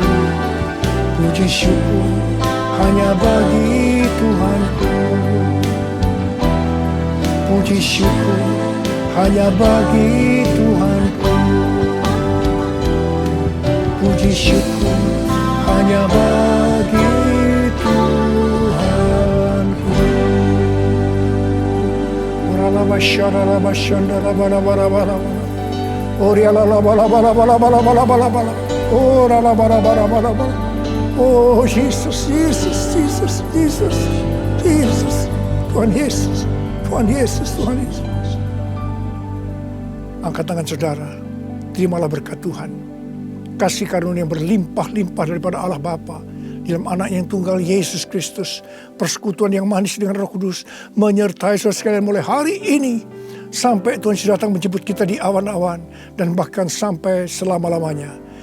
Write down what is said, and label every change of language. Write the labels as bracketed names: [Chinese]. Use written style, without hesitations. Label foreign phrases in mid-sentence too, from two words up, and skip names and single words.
[Indonesian] Puji syukur hanya bagi Tuhanku. Puji syukur hanya bagi Tuhanku. Puji syukur hanya bagi Tuhanku. Oh Jesus, Jesus, Jesus, Jesus, Jesus. Tuhan Yesus, Tuhan Yesus, Tuhan Yesus. Angkat tangan saudara, terimalah berkat Tuhan. Kasih karunia yang berlimpah-limpah daripada Allah Bapa dalam anak yang tunggal Yesus Kristus. Persekutuan yang manis dengan Roh Kudus menyertai saudara sekalian mulai hari ini sampai Tuhan sudah datang menjemput kita di awan-awan dan bahkan sampai selama-lamanya.